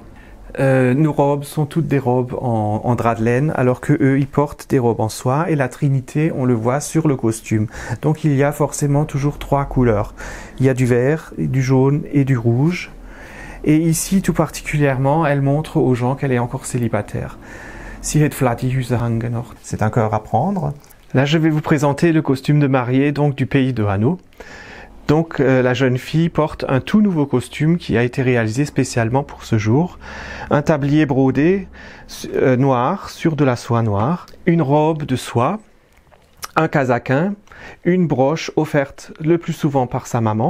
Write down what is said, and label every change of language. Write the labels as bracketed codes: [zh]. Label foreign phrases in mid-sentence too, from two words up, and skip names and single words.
[fr] Nos robes sont toutes des robes en drap de laine, alors que eux ils portent des robes en soie, et la Trinité, on le voit sur le costume. Donc il y a forcément toujours trois couleurs. Il y a du vert, du jaune et du rouge. Et ici, tout particulièrement, elle montre aux gens qu'elle est encore célibataire. [gsw] Sie het Flatihüse hangen noch. [fr] C'est encore à prendre. Là, je vais vous présenter le costume de mariée donc du pays de Hanau. Donc, la jeune fille porte un tout nouveau costume qui a été réalisé spécialement pour ce jour. Un tablier brodé noir sur de la soie noire, une robe de soie, un casaquin, une broche offerte le plus souvent par sa maman.